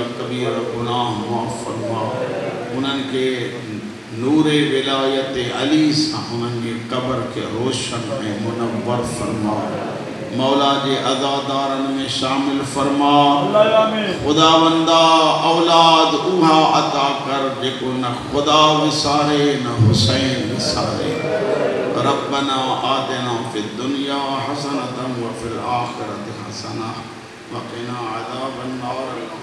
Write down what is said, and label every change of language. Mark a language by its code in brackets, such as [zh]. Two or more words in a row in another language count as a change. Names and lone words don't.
[sd] कबीरा गुनाह माफ़ फरमा उन्हनि के नूरे विलायत अली सां उन्हनि जी क़ब्र के रोशन ऐं मुनव्वर फरमा मौला जे अज़ादारनि में शामिल फरमा खुदावंदा औलाद उहा अता कर जेको न खुदा विसारे न हुसैन विसारे [ar] ربنا آتنا في الدنيا حسنة وفي الآخرة حسنة وقنا عذاب النار.